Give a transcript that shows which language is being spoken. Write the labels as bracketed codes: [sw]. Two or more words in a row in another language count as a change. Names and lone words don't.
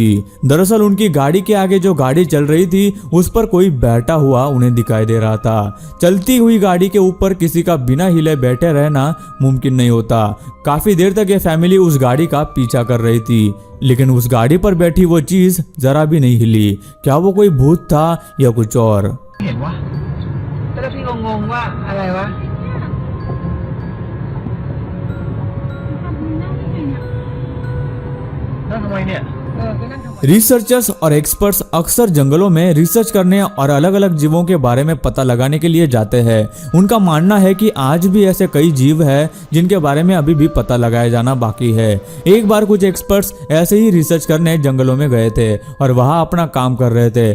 [hi] दरअसल उनकी गाड़ी के आगे जो गाड़ी चल रही थी उस पर कोई बैठा हुआ उन्हें दिखाई दे रहा था। चलती हुई गाड़ी के ऊपर किसी का बिना हिले बैठे रहना मुमकिन नहीं होता। काफी देर तक ये फैमिली उस गाड़ी का पीछा कर रही थी लेकिन उस गाड़ी पर बैठी वो चीज जरा भी नहीं हिली। क्या वो कोई भूत था या कुछ और? [th] เห็นวะแต่แล้วพี่งงๆว่าอะไรวะ นั่นทำไมเนี่ย ก็นั่งทำ [hi] रिसर्चर्स और एक्सपर्ट्स अक्सर जंगलों में रिसर्च करने और अलग अलग जीवों के बारे में पता लगाने के लिए जाते हैं। उनका मानना है कि आज भी ऐसे कई जीव हैं जिनके बारे में अभी भी पता लगाया जाना बाकी है। एक बार कुछ एक्सपर्ट्स ऐसे ही रिसर्च करने जंगलों में गए थे और वहां अपना काम कर रहे थे।